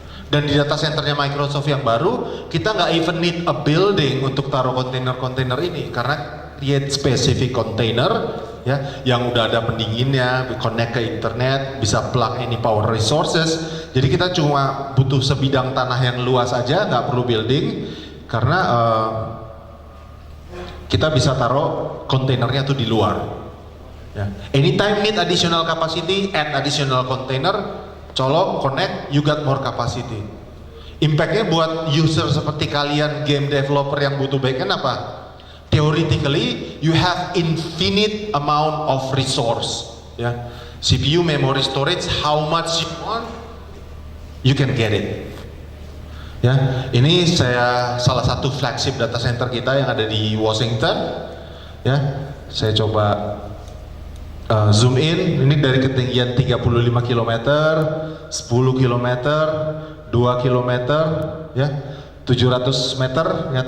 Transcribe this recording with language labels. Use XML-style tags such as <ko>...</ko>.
<id>Dan di data centernya Microsoft yang baru, kita nggak</id> <en>even need a building</en> <id>untuk taruh kontainer-kontainer ini, karena</id> <en>create specific container</en> <id>ya, yang udah ada pendinginnya, connect ke internet, bisa</id> <en>plug any power resources.</en> <id>Jadi kita cuma butuh sebidang tanah yang luas aja, nggak perlu building, karena kita bisa taruh kontainernya tuh di luar ya.</id> <en>Anytime need additional capacity, add additional container, colok, connect, you got more capacity.</en> <id>Impactnya buat user seperti kalian, game developer yang butuh backend apa?</id> <en>Theoretically, you have infinite amount of resource ya. CPU, memory, storage, how much you want, you can get it ya.</en> <id>Ini saya salah satu flagship data center kita yang ada di Washington ya. Saya coba zoom in, ini dari ketinggian 35 km, 10 km, 2 km ya, 700 meter ya.</id>